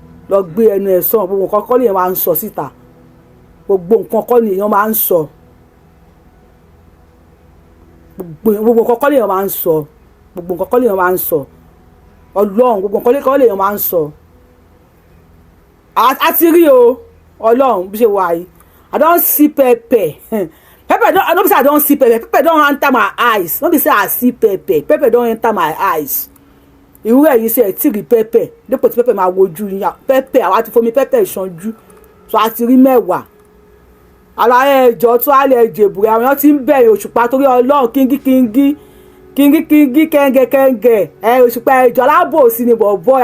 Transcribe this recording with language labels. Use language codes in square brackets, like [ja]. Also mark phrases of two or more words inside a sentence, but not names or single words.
[yo] Lọ gbé ẹnu ẹ sọ̀hún, gbogbo nǹkan kọ́ lèèyàn máa ń sọ síta. Gbogbo nǹkan kọ́ lèèyàn máa ń sọ. Gbogbo, gbogbo nǹkan kọ́ lèèyàn máa ń sọ. Gbogbo nǹkan kọ́ lèèyàn máa ń sọ. Ọlọ́run, gbogbo nǹkan kọ́ lèèyàn máa ń sọ. A, a ti rí o, Ọlọ́run, bí ṣe wà yìí. [pcm] I don see pepper. Pepper don, no be say I don see pepper. Pepper don enter my eyes. No be say I see pepper. Pepper don enter my eyes. [yo] Irú ẹ̀yin ṣe ẹ̀ tí rí pepper. Dípò tí pepper máa wojú yín. Pepper, àwa ti fomi pepper ṣanjú. So a ti rí mẹ́wàá. Aláyé, ẹ jọ̀ọ́, tó á lè jèbù rẹ̀. Àwọn èèyàn ti ń bẹ̀rẹ̀ Òṣùpá torí Ọlọ́run, kíngí, kíngí. Kíngí, kíngí, kẹ́ngẹ́, kẹ́ngẹ́. Ẹ, Òṣùpá, ẹ jọ̀ọ́, alábòsí ni bọ̀bọ́.